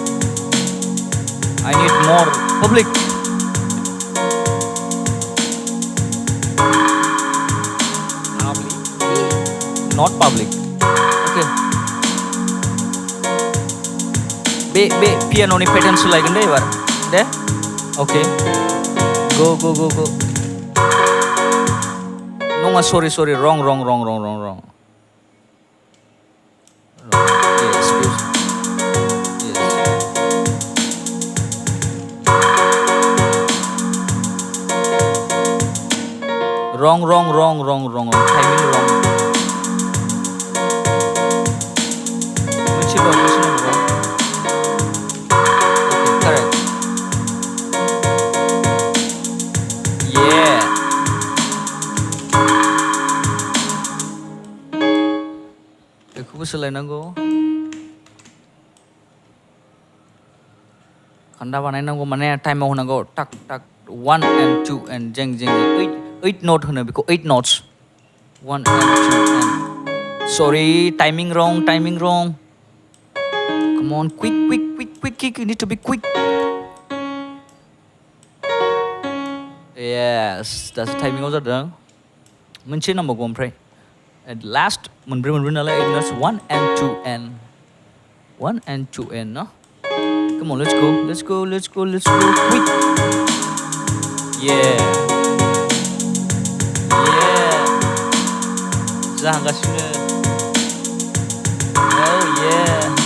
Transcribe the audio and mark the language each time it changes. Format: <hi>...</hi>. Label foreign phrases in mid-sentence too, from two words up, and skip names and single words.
<en>I need more public. Not public. Okay. Be piano ni pattern</en> <brx>soलायगोन दे एबार दे</brx> <en>okay go नङा sorry wrong yes wrong timing wrong which wrong okay correct yeah</en> <brx>बेखौबो सोलायनांगौ खान्दा बानायनांगौ माने टाइमाव होनांगौ टाक</brx> <en>1 and 2 and</en> <brx>जें 8 note होनो बेखौ</brx> <en>8 notes 1 and 2 and sorry timing wrong come on quick you need to be quick yes that's timing</en> <brx>आव जादों मोनसे नांबावगौ ओमफ्राय</brx> <en>at last</en> <brx>मोनब्रै नालाय</brx> <en>8 notes 1 and 2 and 1 and 2 and no come on let's go quick yeah जाहांगासिनो oh yeah</en>